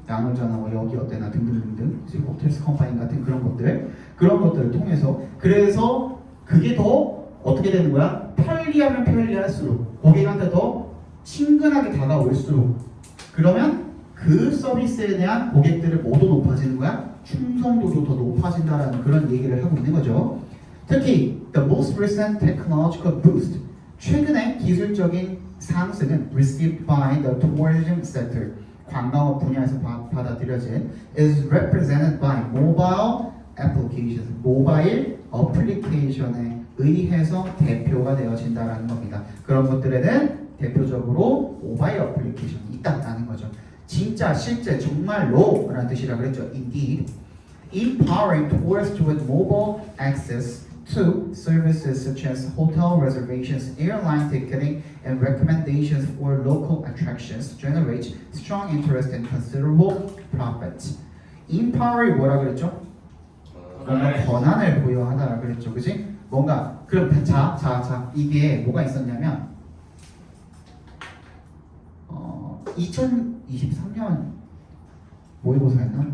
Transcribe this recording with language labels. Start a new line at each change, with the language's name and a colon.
Korean: 야노자나 뭐 여기 어때나 등등등등 호텔스 컴파니 같은 그런 것들을 통해서 그래서 그게 더 어떻게 되는 거야? 편리하면 편리할수록 고객한테 더 친근하게 다가올수록 그러면 그 서비스에 대한 고객들의 뭐도 높아지는 거야? 충성도도 더 높아진다라는 그런 얘기를 하고 있는 거죠.
English: 특히 the most recent technological boost
Korean: 최근의 기술적인 상승은
English: received by the tourism sector
Korean: 관광업 분야에서 받아들여진
English: is represented by mobile applications
Korean: 모바일 어플리케이션에 의해서 대표가 되어진다라는 겁니다. 그런 것들에는 대표적으로 모바일 어플리케이션이 있다라는 거죠. 진짜 실제 정말로 라는 뜻이라 그랬죠.
English: Indeed, empowering tourists with mobile access to services such as hotel reservations, airline ticketing, and recommendations for local attractions generates strong interest and considerable profits. Empower이
Korean: 뭐라 그랬죠? 뭔가 권한을 부여하다라 그랬죠, 그지? 뭔가 그럼 자 이게 뭐가 있었냐면 2023년 모의고사였나?